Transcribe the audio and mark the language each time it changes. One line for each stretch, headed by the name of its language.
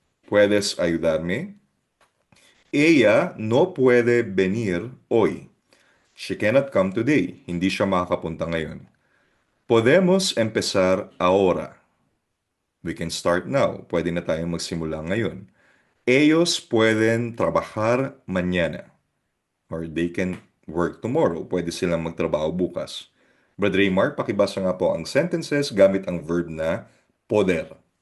Spanish: Puedes ayudarme? Ella no puede venir hoy.
English: She cannot come today.
Filipino: Hindi siya makakapunta ngayon.
Spanish: Podemos empezar ahora.
English: We can start now.
Filipino: Pwede na tayong magsimula ngayon.
Spanish: Ellos pueden trabajar mañana
English: or they can work tomorrow.
Filipino: Pwede silang magtrabaho bukas. Brother Mark, pakibasa nga po ang sentences gamit ang verb na poder.